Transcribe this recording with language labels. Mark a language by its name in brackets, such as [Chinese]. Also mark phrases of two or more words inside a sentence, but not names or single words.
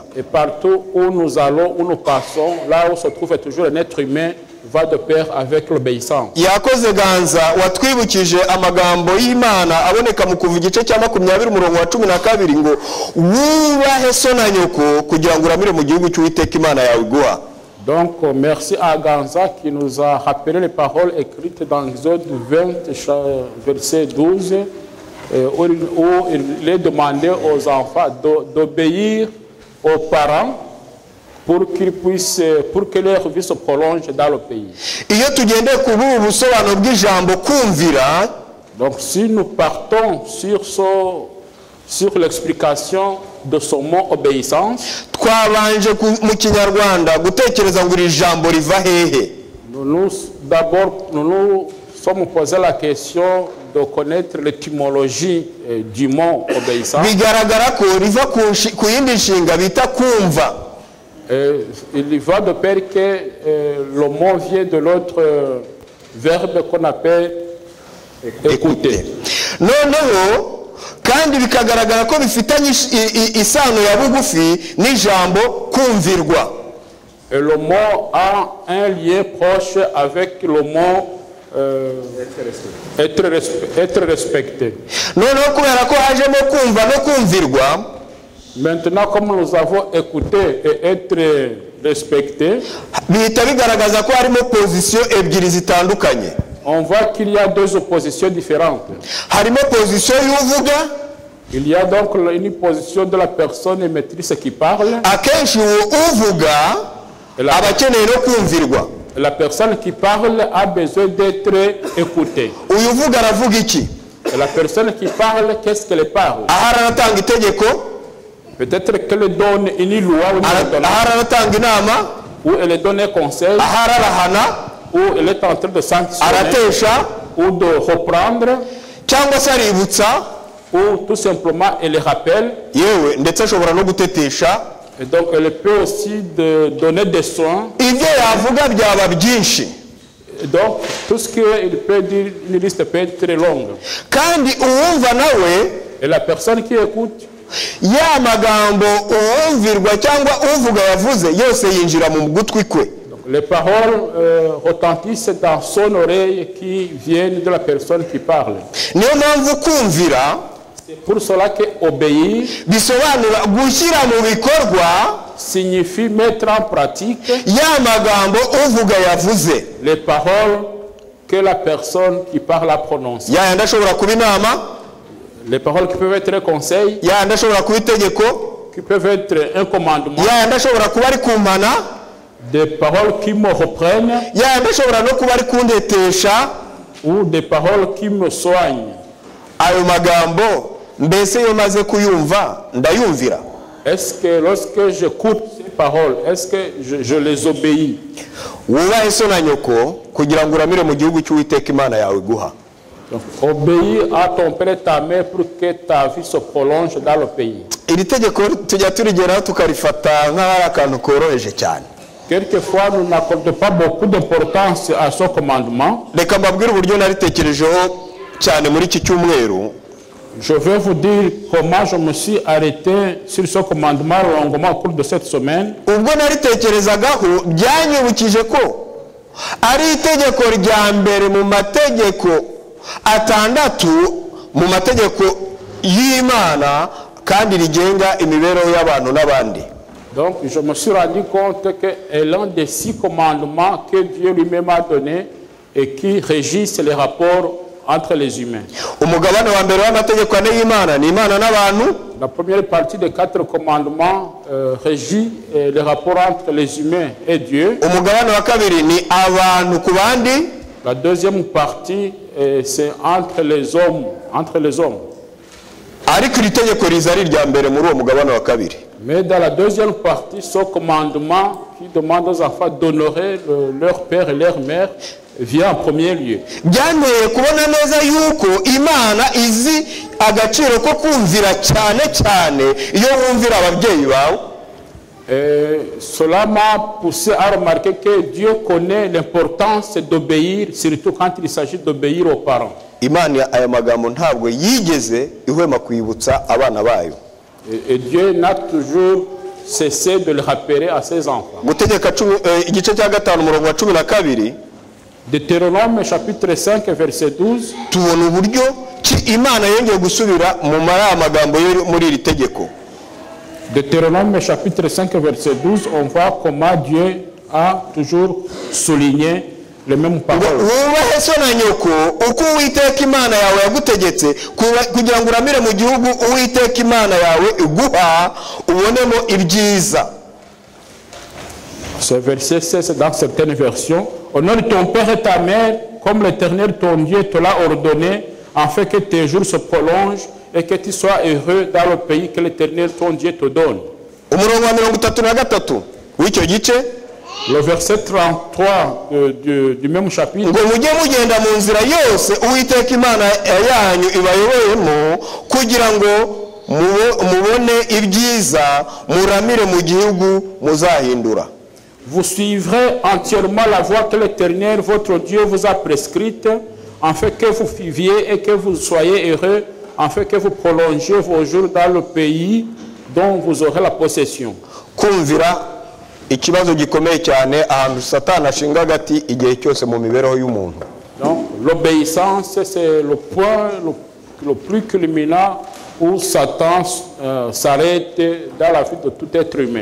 [French] Et partout où nous allons, où nous passons, là où se trouve toujours un être humain, va de pair avec l'obéissance. [Kinyarwanda] Yakoze Ganza watwibukije amagambo y'Imana aboneka mu kuva igice cya 20 umurongo wa 12 ngo wubahe so na nyoko kugira ngo uramire mu gihugu cy'Uwiteka Imana yawe iguha. [French] Donc merci à Ganza qui nous a rappelé les paroles écrites dans Exode 20 verset 12 où il est demandé aux enfants d'obéir aux parents pour que leur vie se prolonge dans le pays. [Kinyarwanda] Iyo tugendeye ku busobanuro bw'ijambo kumvira, [French] donc si nous partons sur sur l'explication de son mot obéissance, [Kinyarwanda] twabanje mu kinyarwanda gutekereza ngo iri jambo riva hehe. [French] d'abord, nous nous sommes posé la question de connaître l'étymologie du mot obéissance. [Kinyarwanda] Bigaragara ko riva ku yindi nshinga bita kumva. [French] Il va de pair que le mot vient de l'autre verbe qu'on appelle écouter. [Kinyarwanda] Noneho kandi bikagaragara ko bifitanye isano ya bugufi n'ijambo kumvirwa. [French] Et le mot a un lien proche avec le mot être respecté. [Kinyarwanda] Noneho kubera ko hajemo kumva no kumvirwa, [French] maintenant comme nous avons écouté et être respecté, [Kinyarwanda] bihita bigaragaza ko harimo position ebyiri zitandukanye. [French] on voit qu'il y a deux oppositions différentes. [Kinyarwanda] Harimo position y'uvuga, [French] Il y a donc une position de la personne émettrice qui parle. [Kinyarwanda] akenshi uvuga aba akeneye no kumvirwa. [French] La personne qui parle a besoin d'être écoutée. [Kinyarwanda] Uyu uvuga aravuga iki? [French] Et la personne qui parle, qu'est-ce qu'elle parle? [Kinyarwanda] Ahari aratanga itegeko, [French] Peut-être qu'elle donne une loi [Kinyarwanda] ahari aratanga inama, [French] ou elle donne un conseil, [Kinyarwanda] ahari arahana, [French] ou elle est en train de sanctionner [Kinyarwanda] aratesha, [French] ou de reprendre, [Kinyarwanda] cyangwa se aributsa, [French] ou tout simplement elle rappelle. [Kinyarwanda] yewe ndetse ashobora no gutetesha. [French] Et donc elle peut aussi donner des soins. [Kinyarwanda] Ibyo yavuga byaba byinshi. [French] Et donc tout ce qu'il peut dire, une liste peut être très longue. [Kinyarwanda] Kandi uwumva nawe, [French] Et la personne qui écoute, [Kinyarwanda] ya magambo uwumvirwa cyangwa uvuga yavuze yose yinjira mu gutwi kwe. [French] les paroles retentissent dans son oreille qui viennent de la personne qui parle. [Kinyarwanda] Niyo mpamvu kumvira [French] C'est pour cela que obéir [Kinyarwanda] bisobanura gushyira mu bikorwa [French] signifie mettre en pratique [Kinyarwanda] ya magambo uvuga yavuze. [French] les paroles que la personne qui parle a prononcées. [Kinyarwanda] Ya yandi ashobora kuba inama, [French] Les paroles qui peuvent être un conseil, [Kinyarwanda] ya yandi ashobora kuba itegeko, [French] qui peuvent être un commandement, [Kinyarwanda] ya yandi ashobora kuba ari kumpana, [French] des paroles qui me reprennent [Kinyarwanda] ya yandi ashobora no kuba ari kundetesha. [French] ou des paroles qui me soignent. [Kinyarwanda] Ayo magambo mbese iyo maze kuyumva ndayumvira. [French] Est-ce que lorsque j'écoute ces paroles, est-ce que je les obéis? [Kinyarwanda] Wubahe so na nyoko kugira ngo uramire mu gihugu cy'Uwiteka Imana yawe guha. [French] Donc, obéis à ton père et ta mère pour que ta vie se prolonge dans le pays. [Kinyarwanda] Iri tegeko tujya turigeraho tukarifata nk'ahari akantu koroheje cyane. [French] Quelquefois, nous n'accordons pas beaucoup d'importance à ce commandement. [Kinyarwanda] Reka mbabwire uburyo naritekerejeho cyane muri iki cyumweru. [French] Je vais vous dire comment je me suis arrêté sur ce commandement longuement au cours de cette semaine. [Kinyarwanda] Ubwo naritekerezagaho byanyibukije ko ari itegeko rya mbere mu mategeko atandatu mu mategeko y'Imana kandi rigenga imibereho y'abantu n'abandi. [French] Donc, je me suis rendu compte que est l'un des 6 commandements que Dieu lui-même a donné et qui régissent les rapports entre les humains. [Kinyarwanda] Umugabane wa mbere w'amategeko ane y'Imana ni Imana n'abantu. [French] La première partie des 4 commandements régit les rapports entre les humains et Dieu. [Kinyarwanda] Umugabane wa kabiri ni abantu ku bandi. [French] La deuxième partie, c'est entre les hommes. [Kinyarwanda] Ariko iri tegeko riza ari irya mbere muri uwo mugabane wa kabiri. [French] Mais dans la deuxième partie, ce commandement qui demande aux enfants d'honorer leur père et leur mère vient en premier lieu. [Kinyarwanda] Byanteye kubona neza yuko Imana izi agaciro ko kumvira cyane cyane iyo wumvira ababyeyi bawe. [French] Cela m'a poussé à remarquer que Dieu connaît l'importance d'obéir, surtout quand il s'agit d'obéir aux parents. [Kinyarwanda] Imana aya magambo ntabwo yigeze ihwema kwibutsa abana bayo. [French] Et Dieu n'a toujours cessé de le rappeler à ses enfants. [Kinyarwanda] Gutegeka igice cya 5 umurongo wa 12. [French] Deutéronome chapitre 5 verset 12. [Kinyarwanda] Tubona uburyo ki Imana yongeye gusubira mu magambo yo muri iri tegeko. [French] Deutéronome chapitre 5 verset 12, on voit comment Dieu a toujours souligné les mêmes paroles. [Kinyarwanda] Wubahe so na nyoko uko Uwiteka Imana yawe yagutegetse kugira ngo uramire mu gihugu Uwiteka Imana yawe iguha ubonemo ibyiza. [French] Ce verset 16 dans certaines versions, honore ton père et ta mère comme l'Éternel ton Dieu te l'a ordonné, afin que tes jours se prolongent et que tu sois heureux dans le pays que l'Éternel ton Dieu te donne. [Kinyarwanda] umurongo wa 33 w'icyo gice, [French] Le verset 33 du même chapitre. [Kinyarwanda] ngo mujye mugenda mu nzira yose Uwiteka Imana yanyu ibayoboyemo kugira ngo mubone ibyiza muramire mu gihugu muzahindura. [French] Vous suivrez entièrement la voie que l'Éternel, votre Dieu, vous a prescrite, afin que vous viviez et que vous soyez heureux, afin que vous prolongiez vos jours dans le pays dont vous aurez la possession. [Kinyarwanda] Kumvira ikibazo gikomeye cyane ahantu Satani ashinga agati igihe cyose mu mibereho y'umuntu. [French] Donc l'obéissance, c'est le point le plus culminant où Satan s'arrête dans la vie de tout être humain.